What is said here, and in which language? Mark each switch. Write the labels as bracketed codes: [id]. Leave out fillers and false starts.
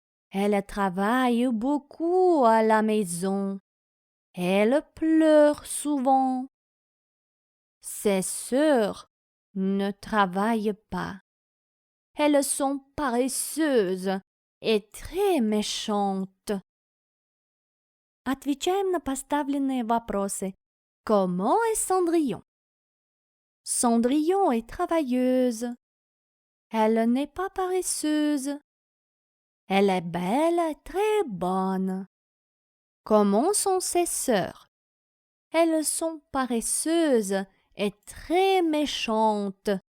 [fr] Elle travaille beaucoup à la maison. Elle pleure souvent. Ses sœurs ne travaillent pas. Elles sont paresseuses et très méchantes. [ru] Отвечаем на поставленные вопросы. [fr] Comment est Cendrillon? Cendrillon est travailleuse. Elle n'est pas paresseuse. Elle est belle et très bonne. Comment sont ses sœurs? Elles sont paresseuses et très méchantes.